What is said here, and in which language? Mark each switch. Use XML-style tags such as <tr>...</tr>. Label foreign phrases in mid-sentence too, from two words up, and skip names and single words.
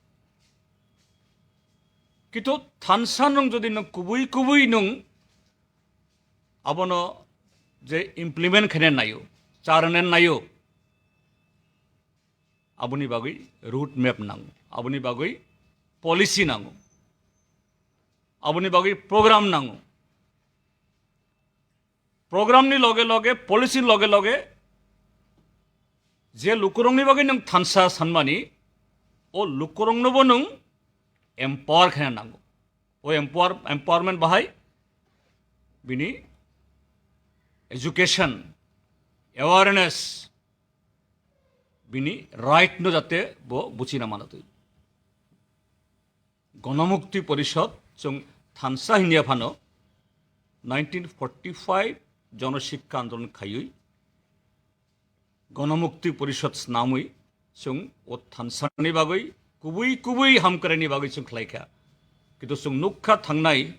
<brx>किन्तु थानसा नों जदि नों कुबुइ कुबुइ नों आबनो जे इमप्लिमेन्ट खेने नाइओ चारणेन नाइओ आबनि बागै</brx> <en>route map</en> <brx>नांगौ आबनि बागै पलिसि नांगौ आबनि बागै प्रोग्राम नांगौ प्रोग्रामनि लोगो लोगो पलिसिर लोगो लोगो जे लुकुरोंनि बागै नों थानसा सानमानि ओ लुकुरोंनबो नों एम्पावर खेना नांगौ ओ एम्पावरमेंट बाहाय बिनि</brx> <en>education awareness</en> <brx>बिनि राइट नो जाते बो बुचिना मानतै गणमुक्ति परिषद जों थानसा हिनिया फानो 1945 जनशिक्षा आंदोलन खायै गणमुक्ति परिषद नामै जों ओ थानसानि बागै कुबुई कुबुई हामक्रानि बागै जों खालायखा किन्तु जों नुखा थांनाय</brx>